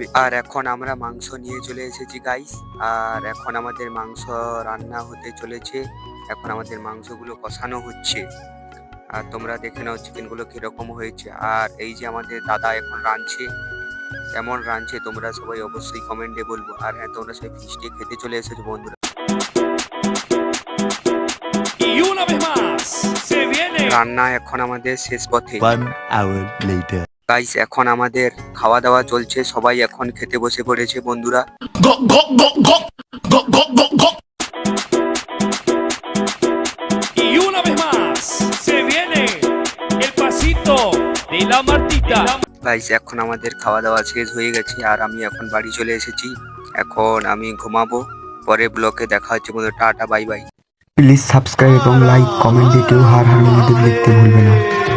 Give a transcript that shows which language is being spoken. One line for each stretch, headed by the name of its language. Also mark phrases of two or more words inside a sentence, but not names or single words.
Bangla: আর এখন আমরা মাংস নিয়ে চলে এসেছি গাইস, আর এখন আমাদের মাংস রান্না হতে চলেছে। এখন আমাদের মাংসগুলো কষানো হচ্ছে, আর তোমরা দেখে নাও চিকেন গুলো কিরকম হয়েছে। আর এই যে আমাদের দাদা এখন রাঁধছে, কেমন রাঁধছে তোমরা সবাই অবশ্যই কমেন্টে বলবো। আর হ্যাঁ, তোমরা সবাই ফিস্টে খেতে চলে এসেছো বন্ধুরা।
Spanish: Y una vez más, se viene.
Bangla: রান্না এখন আমাদের শেষ পথে।
English: 1 hour later.
Bangla: গাইস এখন আমাদের খাওয়া দাওয়া চলছে, সবাই এখন খেতে বসে পড়েছে বন্ধুরা।
English: Go, go, go, go, go, go, go, go.
Spanish: Y una vez más, se viene el pasito de la Martita.
Bangla: গাইস এখন আমাদের খাওয়া দাওয়া শেষ হয়ে গেছে, আর আমি এখন বাড়ি চলে এসেছি। এখন আমি ঘুমাবো, পরে ব্লকে দেখা হচ্ছে বন্ধুরা। টাটা বাই বাই।
English: please subscribe
Bangla: এবং
English: like comment
Bangla: দিয়ে কেউ হার হার মহাদেব লিখতে ভুলবে না।